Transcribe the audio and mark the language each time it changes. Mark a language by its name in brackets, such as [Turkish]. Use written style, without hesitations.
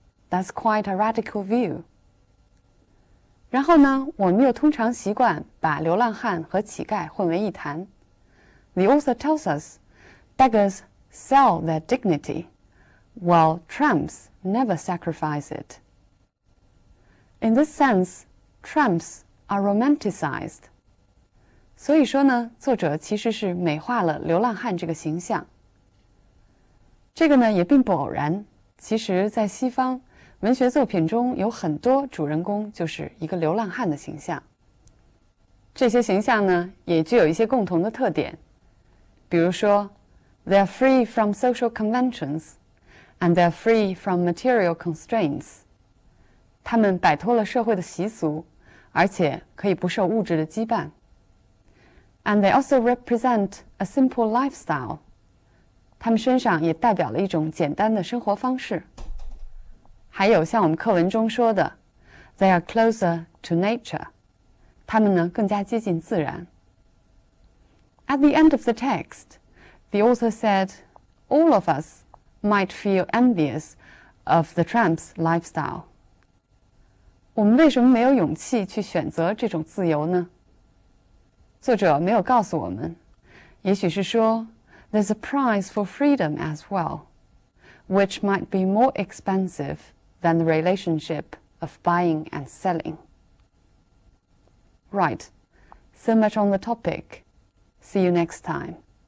[English] That's quite a radical view. [Chinese] 然后呢，我们又通常习惯把流浪汉和乞丐混为一谈。 [English] The author tells us, beggars sell their dignity, while tramps never sacrifice it. In this sense, tramps are romanticized. [Chinese] 所以说呢，作者其实是美化了流浪汉这个形象。这个呢也并不偶然，其实在西方文学作品中有很多主人公就是一个流浪汉的形象。这些形象呢也具有一些共同的特点，比如说 [English] they are free from social conventions and they're free from material constraints. [Chinese] 他们摆脱了社会的习俗，而且可以不受物质的羁绊。 [English] And they also represent a simple lifestyle. [Chinese] 他们身上也代表了一种简单的生活方式。还有像我们课文中说的 ， [English] They are closer to nature. [Chinese] 他们呢更加接近自然。 [English] At the end of the text, the author said, all of us might feel envious of the tramp's lifestyle. [Chinese] 我们为什么没有勇气去选择这种自由呢？作者没有告诉我们，也许是说 [English] there's a price for freedom as well, which might be more expensive than the relationship of buying and selling. Right, so much on the topic. See you next time.